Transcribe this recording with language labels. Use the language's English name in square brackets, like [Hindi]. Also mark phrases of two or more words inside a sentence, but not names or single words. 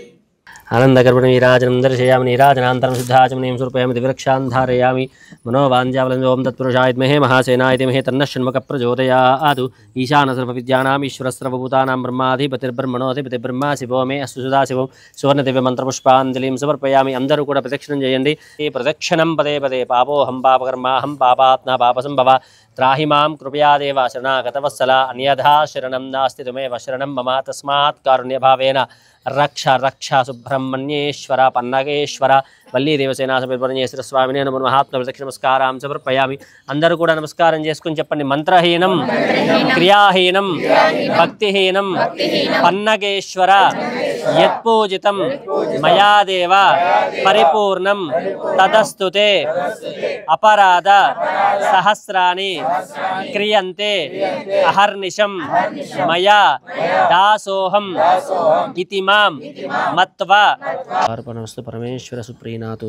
[Sanskrit] आनंदगर्भणं नीराजनं दर्शयामि नीराजनान्तरं शुद्धाचमनीं समर्पयामि दिव्यवृक्षान् धारयामि मनोवाञ्छाफलं ओं तत्पुरुषाय विद्महे महासेनाय धीमहि तन्नः षण्मुखः प्रचोदयात्। ईशानः सर्वविद्यानाम् ईश्वरः सर्वभूतानां ब्रह्माधिपतिर्ब्रह्मणोऽधिपतिः ब्रह्मा शिवो मे अस्तु सदाशिवं सुवर्णदिव्यमन्त्रपुष्पाञ्जलिं समर्पयामि। [Telugu] అందరూ కూడా ప్రదక్షిణం చేయండి। ఈ ప్రదక్షిణం పదే పదే [Sanskrit] పాపోహం పాపకర్మాహం పాపాత్మ పాపసంభవ त्राहि मां कृपया देव शरणागतवत्सल अन्यथा शरणं नास्ति त्वमेव शरणं मम तस्मात् कारुण्यभावेन रक्ष रक्ष सुब्रह्मण्येश्वर पन्नगेश्वर वल्ली देवसेना सुब्रह्मण्येश्वर स्वामिने नमो महात्म प्रदक्षिण नमस्कारां समर्पयामि। [Telugu] అందరూ కూడా నమస్కారం చేసుకుని చెప్పండి [Sanskrit] మంత్రహీనం క్రియాహీనం భక్తిహీనం పన్నగేశ్వర యత్పూజితం మయా దేవ పరిపూర్ణం తదస్తుతే అపరాధ సహస్రాణి క్రియంతే అహర్నిశం మయా దాసోహం ఇతి మాం మత్వా అర్పణమస్తు పరమేశ్వర సుప్రీనాథు।